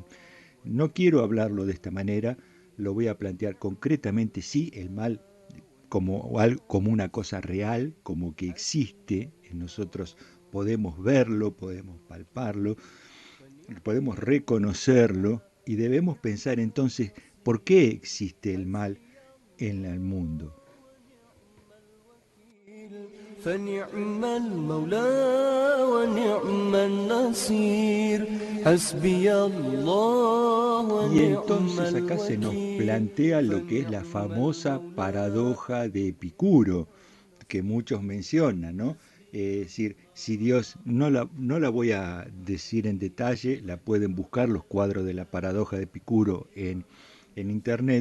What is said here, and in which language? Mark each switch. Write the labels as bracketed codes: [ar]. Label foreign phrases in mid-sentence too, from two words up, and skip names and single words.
[es] No quiero hablarlo de esta manera, lo voy a plantear concretamente, sí, el mal como una cosa real, como que existe, en nosotros podemos verlo, podemos palparlo, podemos reconocerlo y debemos pensar entonces por qué existe el mal en el mundo. [ar] فنعم المولى ونعم النصير حسبي الله [es] Y [ar] ونعم [es] entonces acá se nos [ar] الوكيل [es] plantea lo que es la [ar] فنعم [es] famosa [ar] المولى [es] paradoja de Epicuro, que muchos mencionan, ¿no? Es decir, si Dios, no la voy a decir en detalle, la pueden buscar los cuadros de la paradoja de Epicuro en internet.